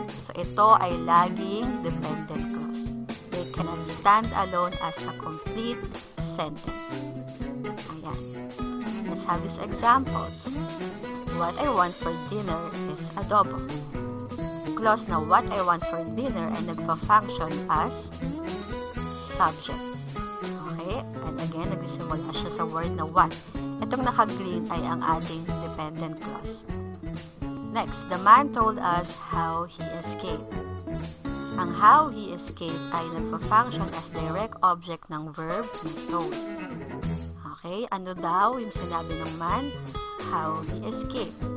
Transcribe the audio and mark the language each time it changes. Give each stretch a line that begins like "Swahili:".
Filipino: So ito ay laging
English: dependent clause. They cannot stand alone as a complete sentence. Ayan. Let's have these examples. What I want for dinner is adobo.
Filipino: Clause na
English: what I want for dinner
Filipino: ay nagpa-function as subject.
English: Okay? And again,
Filipino: nagsisimula siya sa word na what. Itong naka-green ay ang ating dependent clause.
English: Next, the man told us how he escaped. Ang how he escaped
Filipino: ay nagpa-function
English: as direct object ng verb na told.
Filipino: Okay? Ano daw yung sinabi ng man?
English: How he escaped.